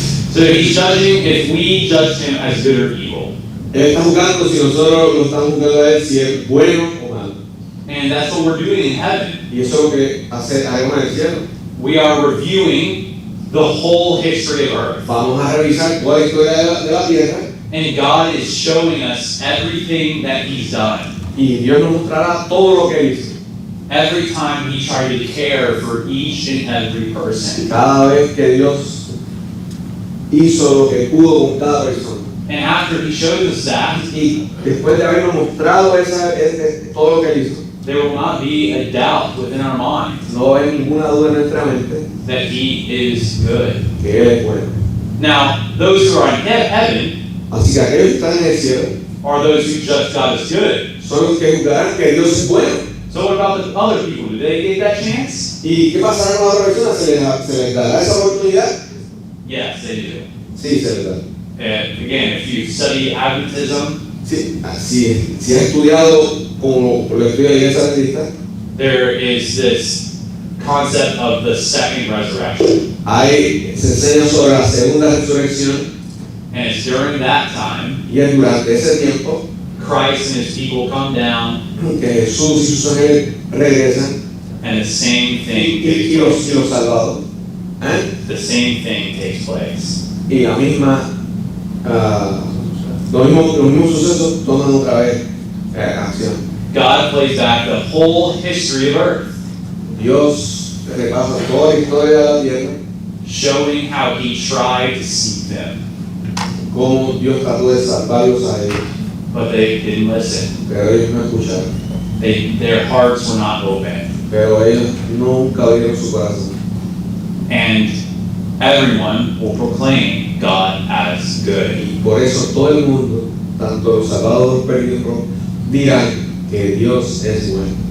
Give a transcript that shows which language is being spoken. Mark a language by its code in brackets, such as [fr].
[en] So he's judging if we judged him as good or evil. [es] Él está juzgando si nosotros lo estamos juzgando a él, si es bueno o malo. [en] And that's what we're doing in heaven. [es] Y eso es lo que haremos en el cielo. [en] We are reviewing the whole history of earth. [es] Vamos a revisar toda la historia de la tierra [en] And God is showing us everything that he's done. [es] y Dios nos mostrará todo lo que él hizo. [en] Every time he tried to care for each and every person. [es] Cada vez que Dios hizo lo que pudo con cada persona. [en] And after he shows us that, [es] Y después de habernos mostrado todo lo que él hizo, [en] there will not be a doubt within our minds [es] no hay ninguna duda en nuestra mente [en] that he is good. [es] que él es bueno. [en] Now, those who are in heaven [es] Así que aquellos que están en el cielo [en] are those who judge God as good. [es] son los que juzgarán que Dios es bueno. [en] So what about the other people? Do they get that chance? [es] ¿Y qué pasará con las otras personas? ¿Se les dará esa oportunidad? [en] Yes, they do. [es] Sí, se les dará. [en] And again, if you study Adventism, [es] Sí, así es. Si has estudiado como lo estudia la iglesia adventista, [en] there is this concept of the second resurrection. [es] se enseña sobre la segunda resurrección [en] And it's during that time, [es] y es durante ese tiempo [en] Christ and his people come down, [es] que Jesús y sus ángeles regresan [en] and the same thing [es] y [en] takes [es] los salvados. [en] The same thing takes place. [es] Y la misma, los mismos sucesos toman otra vez acción. [en] God plays back the whole history of earth, [es] Dios repasa toda la historia de la tierra, [en] showing how he tried to seek them, [es] cómo Dios trató de salvarlos a ellos, [en] but they didn't listen. [es] pero ellos no escucharon, [en] Their hearts were not open. [es] pero ellos nunca abrieron su corazón. [en] And everyone will proclaim God as good. [es] Y por eso todo el mundo, tanto los salvados como los perdidos, dirán que Dios es bueno.